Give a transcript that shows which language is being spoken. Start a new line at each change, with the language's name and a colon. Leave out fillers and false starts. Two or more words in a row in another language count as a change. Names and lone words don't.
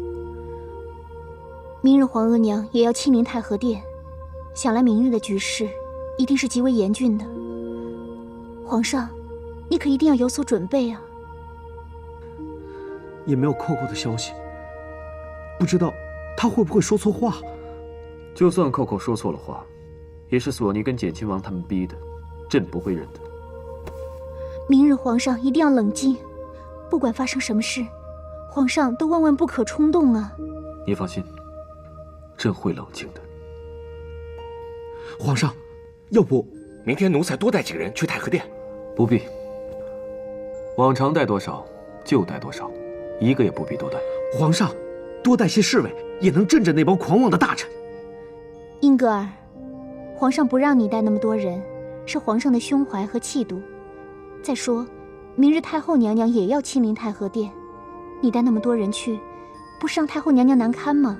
Chinese: 明日皇额娘也要亲臨太和殿，想來明日的局勢一定是極為嚴峻的。皇上，你可一定要有所準備啊！也沒有扣扣的消息，不知道他會不會說錯話。就算扣扣說錯了話，也是索尼跟簡親王他們逼的，朕不會認的。明日皇上一定要冷靜，不管發生什麼事，皇上都萬萬不可衝動啊！你放心，朕會冷靜的。皇上，要不明天奴才多帶幾個人去太和殿？不必，往常帶多少就帶多少，一個也不必多帶。皇上，多帶些侍衛也能鎮着那幫狂妄的大臣。英格爾，皇上不讓你帶那麼多人，是皇上的胸懷和氣度。再說，明日太后娘娘也要親臨太和殿，你帶那麼多人去，不是讓太后娘娘難堪嗎？